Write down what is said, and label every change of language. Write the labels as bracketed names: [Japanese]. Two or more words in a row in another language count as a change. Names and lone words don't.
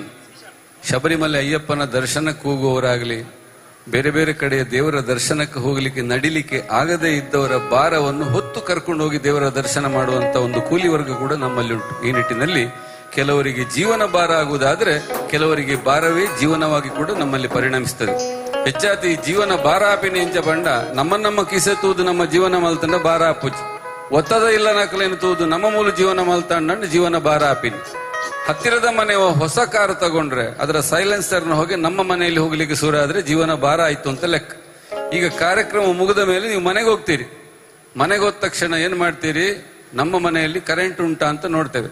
[Kannada] ಶಬರಿಮಲೆ ಅಯ್ಯಪ್ಪನ ದರ್ಶನಕ್ಕೆ ಹೋಗುವವರಾಗಲಿ, ಬೇರೆ ಬೇರೆ ಕಡೆಯ ದೇವರ ದರ್ಶನಕ್ಕೆ ಹೋಗಲಿಕ್ಕೆ ನಡಿಲಿಕ್ಕೆ ಆಗದೇ ಇದ್ದವರ ಭಾರವನ್ನು ಹೊತ್ತು ಕರ್ಕೊಂಡು ಹೋಗಿ ದೇವರ ದರ್ಶನ ಮಾಡುವಂತ ಒಂದು ಕೂಲಿ ವರ್ಗ ಕೂಡ ನಮ್ಮಲ್ಲಿ ಉಂಟು. ಈ ನಿಟ್ಟಿನಲ್ಲಿ ಕೆಲವರಿಗೆ ಜೀವನ ಭಾರ ಆಗುವುದಾದ್ರೆ ಕೆಲವರಿಗೆ ಭಾರವೇ ಜೀವನವಾಗಿ ಕೂಡ ನಮ್ಮಲ್ಲಿ ಪರಿಣಮಿಸ್ತದೆ. [Tulu] ಹೆಚ್ಚಾತಿ ಜೀವನ ಭಾರ ಆಪಿನಿ ಇಂಚ ಬಂಡ ನಮ್ಮ ಕಿಸೆ ತೂದು ನಮ್ಮ ಜೀವನ ಮಲ್ತಂಡ ಭಾರ ಆಪುಜಿ ಒತ್ತದ ಇಲ್ಲ ನಕಲೇನು ತೂದು ನಮ್ಮ ಮೂಲ ಜೀವನ ಮಲ್ತಾಂಡ ಜೀವನ ಭಾರ ಆಪಿನಿ. [Kannada] ಹತ್ತಿರದ ಮನೆ ಹೊಸ ಕಾರು ತಗೊಂಡ್ರೆ ಅದರ ಸೈಲೆನ್ಸರ್ನ ಹೋಗಿ ನಮ್ಮ ಮನೆಯಲ್ಲಿ ಹೋಗ್ಲಿಕ್ಕೆ ಶುರು ಆದ್ರೆ ಜೀವನ ಭಾರ ಆಯ್ತು ಅಂತ ಲೆಕ್ಕ. ಈಗ ಕಾರ್ಯಕ್ರಮ ಮುಗಿದ ಮೇಲೆ ನೀವು ಮನೆಗೆ ಹೋಗ್ತೀರಿ. ಮನೆಗೆ ಹೋದ ತಕ್ಷಣ ಏನ್ ಮಾಡ್ತೀರಿ? ನಮ್ಮ ಮನೆಯಲ್ಲಿ ಕರೆಂಟ್ ಉಂಟಾ ಅಂತ ನೋಡ್ತೇವೆ.